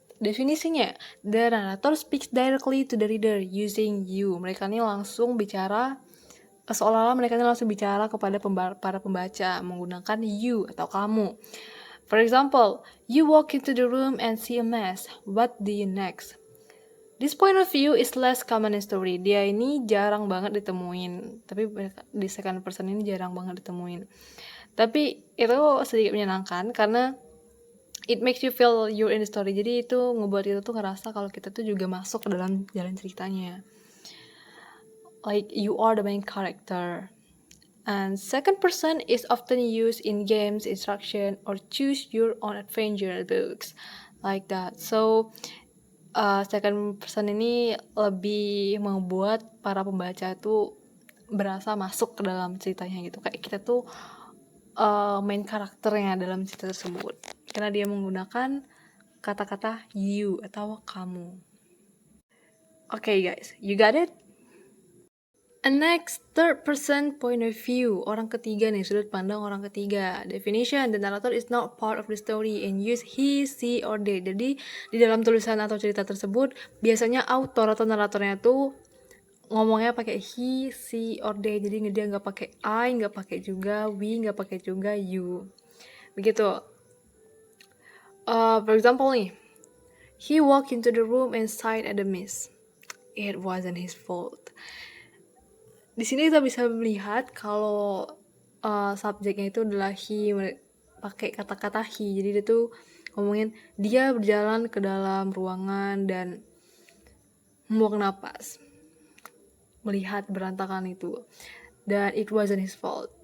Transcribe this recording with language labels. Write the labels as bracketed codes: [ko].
[en] Definisinya, the narrator speaks directly to the reader using you. [id] Mereka ini langsung bicara, seolah-olah mereka ini langsung bicara kepada para pembaca menggunakan you atau kamu. [en] For example, you walk into the room and see a mess. What do you next? This point of view is less common in story. [id] Dia ini jarang banget ditemuin. Tapi di second person ini jarang banget ditemuin. Tapi itu sedikit menyenangkan karena [en] it makes you feel you're in the story. [id] Jadi itu ngebuat kita tuh ngerasa kalau kita tuh juga masuk ke dalam jalan ceritanya. [en] Like you are the main character. And second person is often used in games, instruction, or choose your own adventure books. Like that. [id] So second person ini lebih membuat para pembaca itu berasa masuk ke dalam ceritanya gitu, kayak kita tuh main karakternya dalam cerita tersebut, karena dia menggunakan kata-kata you atau kamu. [en] Okay guys, you got it? And next, third person point of view. [id] Orang ketiga nih, sudut pandang orang ketiga. [en] Definition, the narrator is not part of the story and use he, she, or they. [id] Jadi, di dalam tulisan atau cerita tersebut, biasanya autor atau naratornya tuh ngomongnya pakai he, she, or they. Jadi dia nggak pakai I, nggak pakai juga we, nggak pakai juga you. Begitu. [en] For example nih, he walked into the room and sighed at the mist. It wasn't his fault. [id] Di sini kita bisa melihat kalau subjeknya itu adalah he, pakai kata-kata he. Jadi dia tuh ngomongin dia berjalan ke dalam ruangan dan membuang napas, melihat berantakan itu, dan [en] it wasn't his fault.